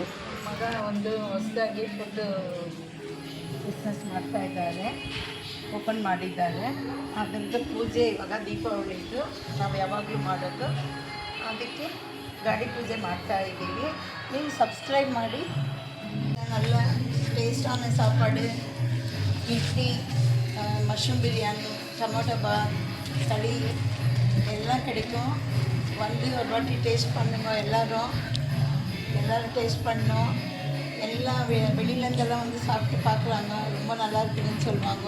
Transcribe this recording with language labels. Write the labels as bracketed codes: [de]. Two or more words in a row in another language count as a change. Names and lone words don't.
[kn] ಒಂದು ಹೊಸದಾಗಿ [en] food business [kn] ಮಾಡ್ತಾ ಇದ್ದಾರೆ, ಓಪನ್ ಮಾಡಿದ್ದಾರೆ. ಅದರದ್ದು ಪೂಜೆ ಇವಾಗ ದೀಪಾವಳಿದು ನಾವು ಯಾವಾಗಲೂ ಮಾಡೋದು, ಅದಕ್ಕೆ ಗಾಡಿ ಪೂಜೆ ಮಾಡ್ತಾ ಇದ್ದೀವಿ. ನೀವು ಸಬ್ಸ್ಕ್ರೈಬ್ ಮಾಡಿ. [ta] நல்ல டேஸ்டான சாப்பாடு, இட்லி, மஷ்ரூம் பிரியாணி, டொமேட்டோ பாத், களி எல்லாம் கிடைக்கும். வந்து ஒரு வாட்டி டேஸ்ட் பண்ணுங்க. எல்லோரும் டேஸ்ட் பண்ணோம். எல்லாம் வெளியிலேருந்தெல்லாம் வந்து சாப்பிட்டு பார்க்குறாங்க, ரொம்ப நல்லா இருக்குதுன்னு சொல்லுவாங்க.